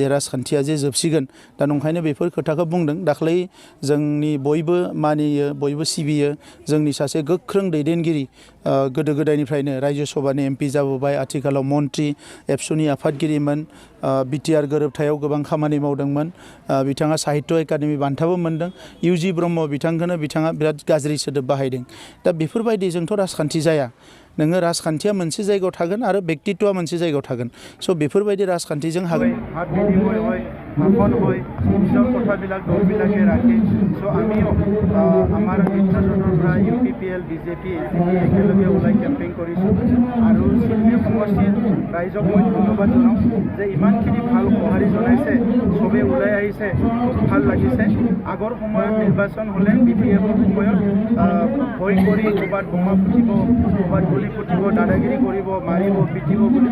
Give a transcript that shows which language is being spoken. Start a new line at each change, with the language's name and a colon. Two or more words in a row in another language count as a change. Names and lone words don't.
Bodo: राजखान्थिया जे जोबसिगोन दा नंखायनो बेफोर खोथाखौ बुंदों दाख्लै जोंनि बयबो मानियो बयबो सिबियो जोंनि सासे गोख्रों दैदेनगिरि गोदो गोदायनिफ्रायनो रायजो सभानि एमपि जाबोबाय आथिखालाव मन्त्रि एबसुनि आफादगिरिमोन बिटिआर गोरोबथायाव गोबां खामानि मावदोंमोन बिथाङा साहित्य एकाडेमि बान्थाबो मोनदों इउजि ब्रह्म बिथांखौनो बिथाङा बिराद गाज्रि सोदोब बाहायदों दा बेफोरबायदिजोंथ' राजखान्थि जाया नोङो राजखान्थिया मोनसे जायगायाव थागोन आरो व्यक्तित्वआ मोनसे जायगायाव थागोन स' बेफोरबायदि राजखान्थिजों हागोन
Assamese: ভাষণ হয় নিজৰ কথাবিলাক দলবিলাকে ৰাখে চ' আমিও আমাৰ মিত্ৰজোঁটৰ পৰা ইউপিপিএল বিজেপি এজিপি একেলগে ওলাই কেম্পেইন কৰিছোঁ আৰু শিল্পী সমষ্টিৰ ৰাইজক মই ধন্যবাদ জনাওঁ যে ইমানখিনি ভাল সঁহাৰি জনাইছে চবেই ওলাই আহিছে ভাল লাগিছে আগৰ সময়ত নিৰ্বাচন হ'লে বিপিএফৰ সময়ত ভয় কৰি ক'ৰবাত বোমা ফুটিব ক'ৰবাত গুলি ফুটিব দাদাগিৰি কৰিব মাৰিব পিটিব বুলি